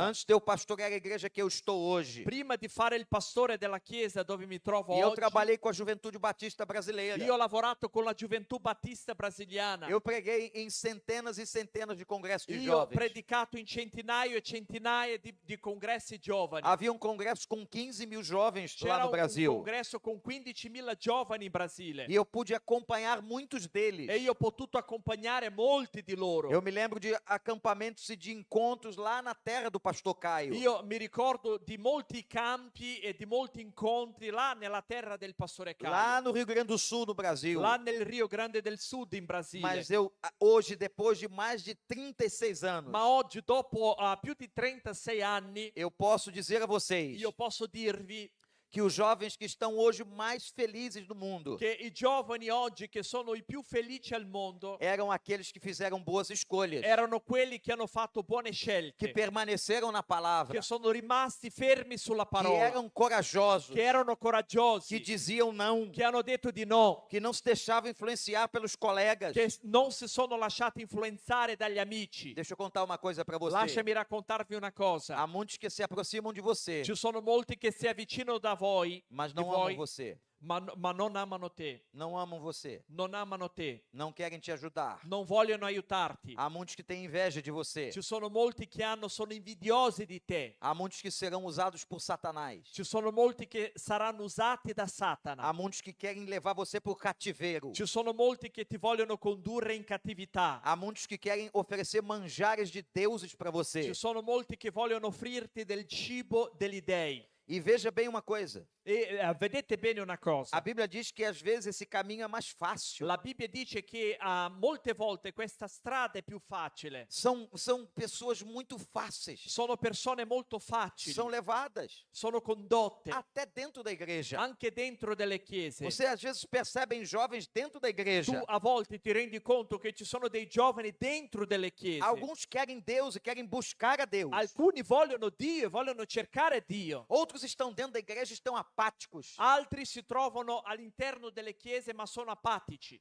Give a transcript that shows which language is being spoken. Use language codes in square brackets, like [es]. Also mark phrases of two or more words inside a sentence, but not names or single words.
[pt] Antes de eu pastorear a igreja que eu estou hoje. [it] Prima di fare il pastore della chiesa dove mi trovo [pt] E eu [it] oggi, [pt] trabalhei com a Juventude Batista Brasileira. [it] io ho lavorato con la Gioventù Battista Brasiliana. [pt] Eu preguei em centenas e centenas de congressos de [it] Io ho [pt] jovens. [it] predicato in centinaia e centinaia di congressi giovani. [pt] Havia um congresso com 15 mil jovens lá [it] C'era [pt] no [it] un [pt] Brasil. [it] congresso con 15.000 giovani in Brasile. [pt] E eu pude acompanhar muitos deles. [it] E io ho potuto accompagnare molti di loro. [pt] Eu me lembro de acampamentos e de encontros lá na terra do pastor Caio. [it] Io mi ricordo di molti campi e di molti incontri là nella terra del pastore Caio. [pt] Lá no Rio Grande do Sul, no Brasil. [it] Là nel Rio Grande del Sud in Brasile. [pt] Mas eu, hoje, depois de mais de 36 anos, [it] Ma oggi, dopo più di 36 anni, [pt] eu posso dizer a vocês [it] io posso dirvi [pt] que os jovens que estão hoje mais felizes do mundo [it] che i giovani oggi che sono i più felici al mondo [pt] eram aqueles que fizeram boas escolhas, [it] erano quelli che hanno fatto buone [pt] que [it] scelte, [pt] permaneceram na palavra, [it] che sono rimasti fermi sulla [pt] que [it] parola, [pt] eram corajosos, [it] che erano [pt] que [it] coraggiosi, [pt] diziam não, [it] che hanno detto di no, [pt] que não se deixavam influenciar pelos colegas. [it] che non si sono lasciati influenzare dagli amici. [pt] Deixa eu contar uma coisa para você. [it] Lasciami raccontarvi una cosa. [pt] Há muitos que se aproximam de você, [it] Ci sono molti che si avvicinano da voi, [pt] mas [it] di [pt] não amam [it] voi, [pt] você. [it] ma non amano te, [pt] Não amam você. [it] non amano te, [pt] Não querem te ajudar. [it] non vogliono aiutarti. [pt] Há muitos que têm inveja de você. [it] Ci sono molti che sono invidiosi di te. [pt] Há muitos que serão usados por Satanás. [it] Ci sono molti che saranno usati da [pt] Há [it] Satana. [pt] muitos que querem levar você por cativeiro. [it] Ci sono molti che ti vogliono condurre in cattività. [pt] Há muitos que querem oferecer manjares de deuses para você. [it] Ci sono molti che vogliono offrirti del cibo degli dei. [pt] E veja bem uma coisa. [it] E vedete bene una [pt] A [it] cosa. [pt] Bíblia diz que às vezes esse caminho é mais fácil. [it] La Bibbia dice che molte volte questa strada è più facile. [pt] São pessoas muito fáceis. [it] Sono persone molto facili. [pt] São levadas [it] Sono condotte [pt] até dentro da igreja. [it] anche dentro delle chiese. [pt] Você às vezes percebe em jovens dentro da [it] Tu [pt] igreja. [it] a volte ti rendi conto che ci sono dei giovani dentro delle chiese. [pt] Alguns querem Deus e querem buscar a Deus. [it] Alcuni vogliono Dio e vogliono cercare Dio. [pt] Outros estão dentro da igreja e estão apáticos. [it] Altri si trovano all'interno delle chiese ma sono apatici.